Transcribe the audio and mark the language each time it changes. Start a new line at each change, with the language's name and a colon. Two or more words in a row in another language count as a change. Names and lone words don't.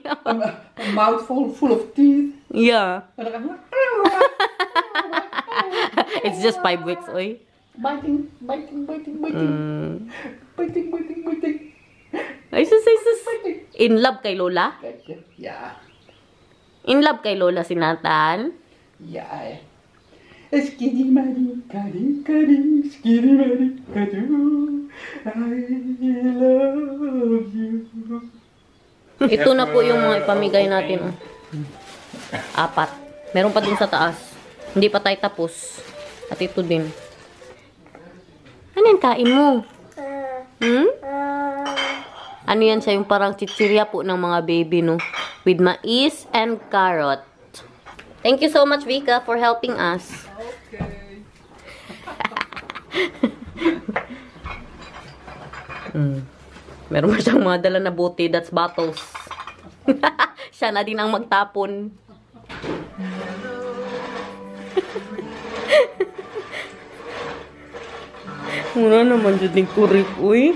English: A mouthful full of teeth. Yeah. It's just 5 weeks, oy. Biting.
Filipino: Ay, sus.
English: In love
Filipino: kay Lola?
Dutch: Ja.
English: In love
Filipino: kay Lola si Nathan?
Dutch: Ja. Skiddy Marie, skiddy Marie, kadu.
English: love you.
Filipino: Ito na po yung mga ipamigay natin. Oh. 4. Meron pa dun sa taas. Hindi pa tayo tapos. At ito din. Ano yan kain mo? Ano yan siya? Yung parang chichirya po ng mga baby, no?
English: With mais and carrot. Thank you so much, Vika, for helping us. Okay.
Filipino: Meron pa siyang mga dala na bote.
English: That's bottles.
Filipino: Siya na din ang magtapon. Muna naman dyan yung kurik, uy.